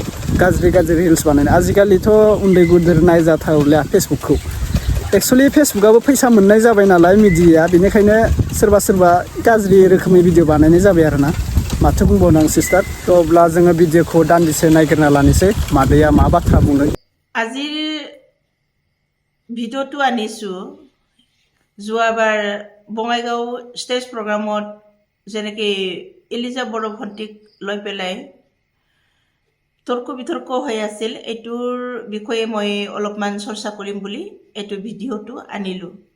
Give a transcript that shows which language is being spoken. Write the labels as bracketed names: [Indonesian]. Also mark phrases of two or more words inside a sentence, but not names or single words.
[Bodo] गाज्रि रिल्स बानायनाय आजिखालिथ' उन्दै गुद्र नायजाथावलिया फेसबुकखौ। एक्सुवेलि फेसबुकआबो फैसा मोननाय जाबाय नालाय मिडियाया, बेनिखायनो सोरबा गाज्रि रोखोमै भिडिअ बानायनाय जाबाय आरोना। माथो बुंबावनो आं सिस्टार। थ' अब्ला जोङो भिडिअखौ दान्दिसे नायग्रोना लानोसै, मादैया मा बाथ्रा बुङो। [Assamese] আজিৰ ভিডিঅ'টো আনিছোঁ যোৱাবাৰ বঙাইগাঁও ষ্টেজ প্ৰগ্ৰামত যেনেকৈ ইলিজা বড়ো ভণ্টিক লৈ পেলাই তৰ্ক বিতৰ্ক হৈ আছিল, এইটোৰ বিষয়ে মই অলপমান চৰ্চা কৰিম বুলি এইটো ভিডিঅ'টো আনিলোঁ।